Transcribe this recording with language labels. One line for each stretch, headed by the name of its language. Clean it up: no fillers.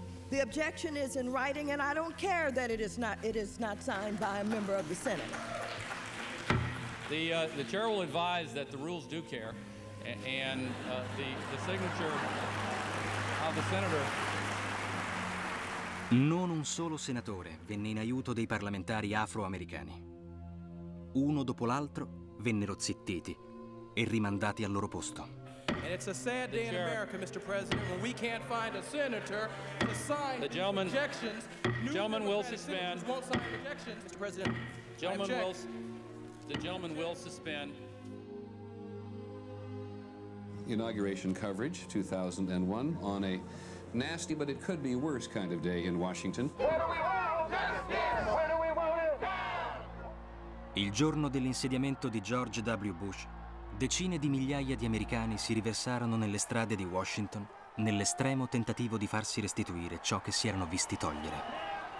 English: The objection is in writing, and I don't care that it is not signed by a member of the Senate. The chair will advise that the rules do care, and the signature of the senator.
Italian: Non un solo senatore venne in aiuto dei parlamentari afroamericani. Uno dopo l'altro vennero zittiti e rimandati al loro posto.
English: And it's a sad day in America, Mr. President, when we can't find a senator to sign The gentleman will suspend. Won't sign rejections, Mr. President. The gentleman will suspend. Inauguration coverage, 2001, on a nasty but it could be worse kind of day in Washington.
Italian: Il giorno dell'insediamento di George W. Bush, decine di migliaia di americani si riversarono nelle strade di Washington nell'estremo tentativo di farsi restituire ciò che si erano visti togliere.